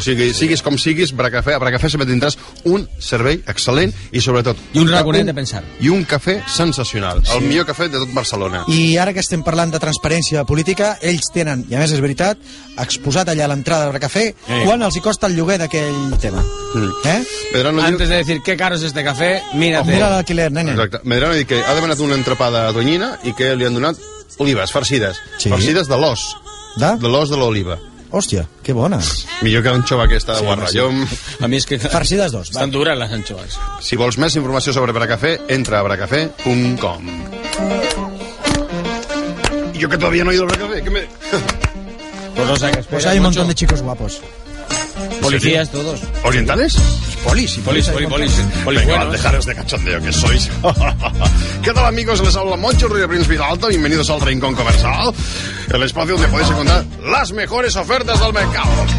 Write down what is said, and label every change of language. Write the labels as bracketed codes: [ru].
[ca] Siguis com siguis, Bracafé, a Bracafé sempre tindràs un servei excel·lent i sobretot... I un raconet de pensar. I un cafè sensacional. Sí. El millor cafè de tot Barcelona. I ara que estem parlant de transparència política, ells tenen, i a més és veritat, exposat allà a l'entrada del Bracafé, quan els hi costa el lloguer d'aquell tema. Medrano diu... [es] Antes de decir qué caro es este café, mírate. [ca] Mira l'alquiler, nene. Exacte. Medrano diu que ha demanat una entrepada a tonyina i que li han donat olives farcides. Sí. Farcides de l'os. De l'os de l'oliva. Hòstia, que bona. Millor que l'anxova aquesta de guarra. Sí. A mi és que... Farcides d'os. Estan dures les anxoves. Si vols més informació sobre Bracafé, entra a bracafé.com. [es] Yo que todavía no he ido al Bracafé, Pues no sé, espera, pues hay un montón de chicos guapos. Policías, todos. ¿Orientales? Polis. Venga, dejaros de cachondeo que sois. ¿Qué tal, amigos? Les habla Moncho Río Prins Vidalto. Bienvenidos al Rincón Comercial, el espacio donde podéis encontrar las mejores ofertas del mercado.